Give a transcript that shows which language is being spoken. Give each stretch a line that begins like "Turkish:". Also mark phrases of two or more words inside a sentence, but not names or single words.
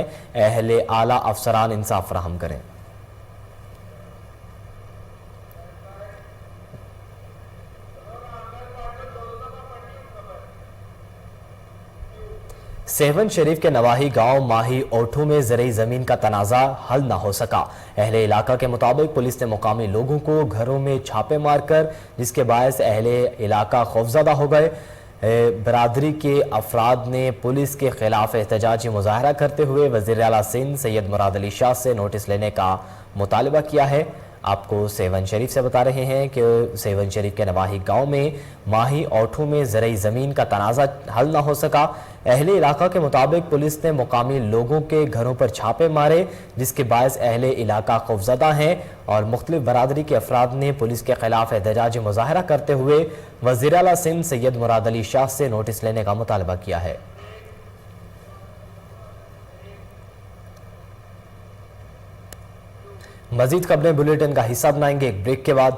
Urdu: اہلِ اعلیٰ افسران انصاف فراہم کریں۔ سیون شریف کے نواحی گاؤں ماہی اوٹھو میں زرعی زمین کا تنازعہ حل نہ ہو سکا. اہلِ علاقہ کے مطابق پولیس نے مقامی لوگوں کو گھروں میں چھاپے مار کر، جس کے باعث اہلِ علاقہ خوفزدہ ہو گئے. برادری کے افراد نے پولیس کے خلاف احتجاجی مظاہرہ کرتے ہوئے وزیرِ اعلیٰ سندھ سید مراد علی شاہ سے نوٹس لینے کا مطالبہ کیا ہے. آپ کو سیون شریف سے بتا رہے ہیں کہ سیون شریف کے نواحی گاؤں میں ماہی اوٹھو میں زرعی زمین کا تنازعہ حل نہ ہو سکا. اہلِ علاقہ کے مطابق پولیس نے مقامی لوگوں کے گھروں پر چھاپے مارے، جس کے باعث اہلِ علاقہ خوفزدہ ہیں اور مختلف برادری کے افراد نے پولیس کے خلاف احتجاجی مظاہرہ کرتے ہوئے وزیرِ اعلیٰ سندھ سید مراد علی شاہ سے نوٹس لینے کا مطالبہ کیا ہے. مزید خبریں بلیٹن کا حصہ بنائیں گے ایک بریک کے بعد.